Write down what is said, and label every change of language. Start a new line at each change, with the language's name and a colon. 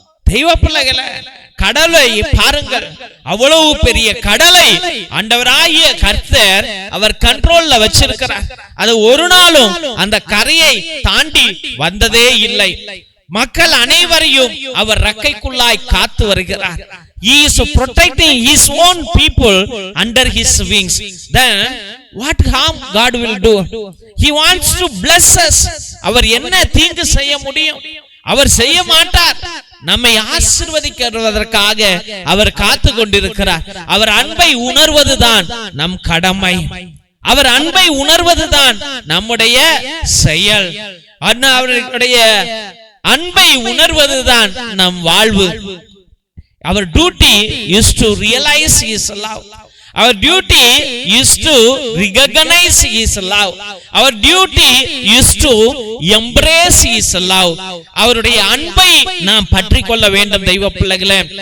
Tamil: தெய்வ பிள்ளைகளே, கடலை பாருங்கள், அவ்வளவு பெரிய கடலை ஆண்டவராகிய கர்த்தர் அவர் கண்ட்ரோல்ல வச்சிருக்கிறார். அது ஒரு நாளும் அந்த கரையை தாண்டி வந்ததே இல்லை. மக்கள் அனைவரையும் அவர் ரெக்கைக்குள்ளாய் காத்து வருகிறார்.
English: He is protecting his own people under his wings. Then what harm God will do? He wants to bless us.
Tamil: அவர் என்ன தீங்கு செய்ய முடியும்? அவர் செய்ய மாட்டார். நம்மை ஆசீர்வதிக்கிறதற்காக அவர் காத்து கொண்டிருக்கிறார். அவர் அன்பை உணர்வதுதான் நம் கடமை. அவர் அன்பை உணர்வதுதான் நம்முடைய செயல். அவருடைய அன்பை உணர்வதுதான் நம் வாழ்வு.
English: Our duty is to realize his love. Our duty is to recognize his love. Our duty is to embrace his love.
Tamil: அவருடைய அன்பை நாம் பற்றிக் கொள்ள வேண்டும் தெய்வ பிள்ளைகளே.